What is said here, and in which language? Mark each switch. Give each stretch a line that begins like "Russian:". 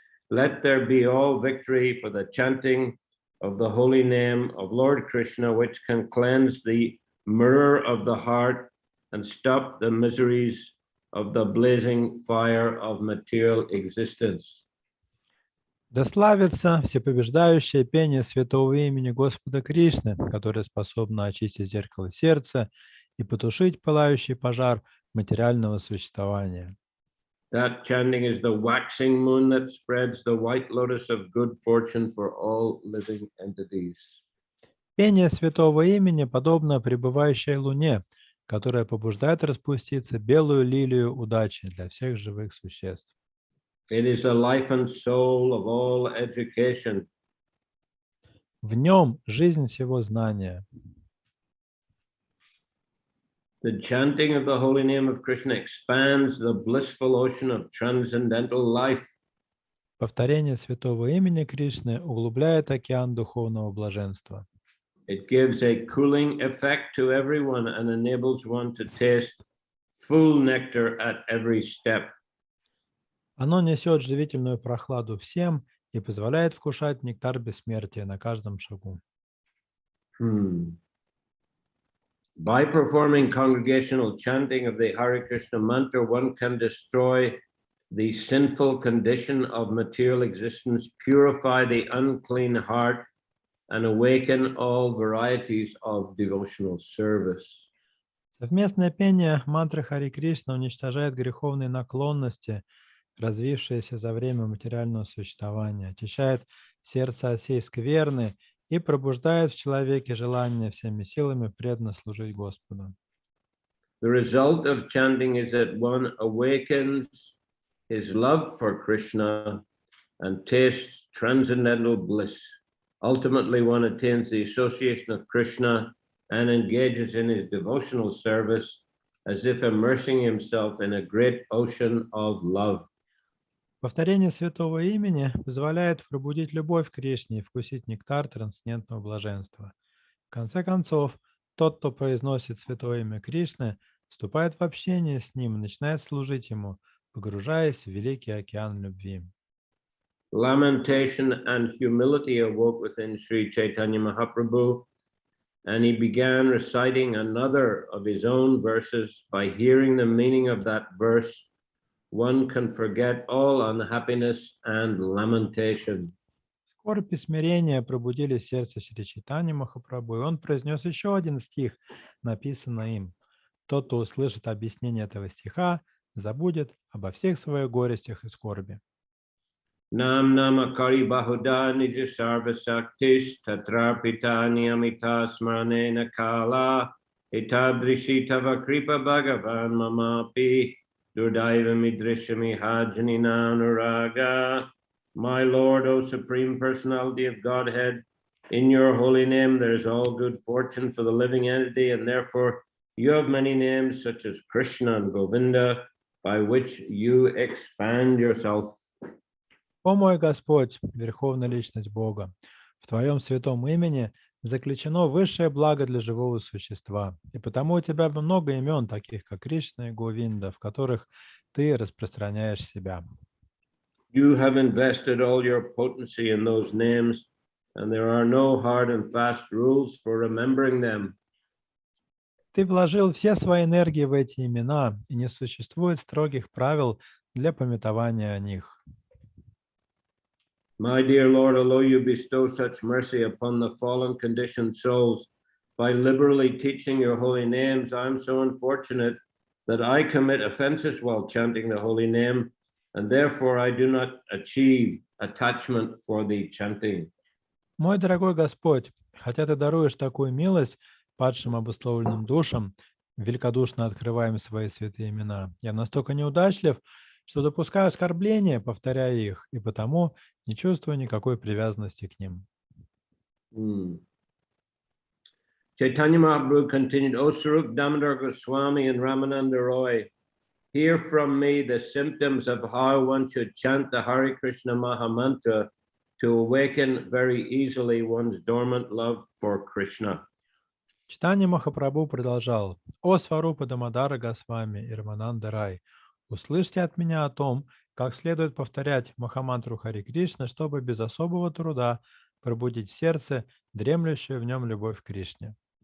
English: Let there be all victory for the chanting of the holy name of Lord Krishna, which can cleanse the mirror of the heart and stop the miseries of the blazing fire of material existence.
Russian: Да славится всепобеждающее пение святого имени Господа Кришны, которое способно очистить зеркало сердца и потушить пылающий пожар материального существования.
English: That chanting is the waxing moon that spreads the white lotus of good fortune for all living entities.
Russian: Пение святого имени подобно пребывающей луне, которая побуждает распуститься белую лилию удачи для всех живых существ.
English: It is the life and soul of all education.
Russian: В нем жизнь всего знания.
English: The chanting of the holy name of Krishna expands the blissful ocean of transcendental life.
Russian: Повторение святого имени Кришны углубляет океан духовного блаженства.
English: It gives a cooling effect to everyone and enables one to taste full nectar at every step.
Russian: Оно несет живительную прохладу всем и позволяет вкушать нектар бессмертия на каждом шагу.
English: By performing congregational chanting of the Hare Krishna mantra, one can destroy the sinful condition of material existence, purify the unclean heart, and awaken all varieties of devotional service.
Russian: Совместное пение мантры Хари Кришна уничтожает греховные наклонности, развившиеся за время материального существования, очищает сердце осей скверны и пробуждает в человеке желание всеми силами преданно служить Господу.
English: The result of chanting is that one awakens his love for Krishna and tastes transcendental bliss. Ultimately, one attains the association of Krishna and engages in his devotional service as if immersing himself in a great ocean of love.
Russian: Повторение святого имени позволяет пробудить любовь к Кришне и вкусить нектар трансцендентного блаженства. В конце концов, тот, кто произносит святое имя Кришны, вступает в общение с ним и начинает служить ему, погружаясь в великий океан любви.
English: Lamentation and humility awoke within Shri Chaitanya Mahaprabhu, and he began reciting another of his own verses. By hearing the meaning of that verse, one can forget all unhappiness and lamentation.
Russian: Скорбь и смирение пробудили сердце Шри Чайтаньи Махапрабху, и он произнес еще один стих, написанный им. Тот, кто услышит объяснение этого стиха, забудет обо всех своих горестях и скорби.
Sanskrit: Nam namakari bahuda nija sarva saktis tatrapita niyamita smaranena kala etadrishi tava kripa bhagavan mamapi durdaiva midrishami hajnina anuraga.
English: My Lord, O Supreme Personality of Godhead, in your holy name there is all good fortune for the living entity, and therefore you have many names such as Krishna and Govinda, by which you expand yourself.
Russian: О мой Господь, Верховная Личность Бога, в Твоем святом имени заключено высшее благо для живого существа, и потому у Тебя много имен, таких как Кришна и Говинда, в которых Ты распространяешь себя.
English: You have invested all your potency in those names, and there are no hard and fast rules for remembering them.
Russian: Ты вложил все свои энергии в эти имена, и не существует строгих правил для памятования о них.
English: My dear Lord, although you bestow such mercy upon the fallen conditioned souls by liberally teaching your holy names, I am so unfortunate that I commit offenses while chanting the holy name, and therefore I do not achieve attachment for the chanting.
Russian: Мой дорогой Господь, хотя Ты даруешь такую милость падшим обусловленным душам, великодушно открываем свои святые имена, я настолько неудачлив, что допускаю оскорбления, повторяя их, и потому не чувствую никакой привязанности к ним.
English: Chaitanya Mahaprabhu continued, O Swarup Damodar Goswami and Ramananda Roy, hear from me the symptoms of how one should chant the Hare Krishna Maha Mantra to awaken very easily one's dormant love for Krishna.
Russian: Чайтанья Махапрабху продолжал: «О Сварупа Дамодара Госвами и Рамананда Рай, услышьте от меня о том, как следует повторять Махамантру Хари Кришна, чтобы без особого труда пробудить в сердце дремлющую в нем любовь к Кришне».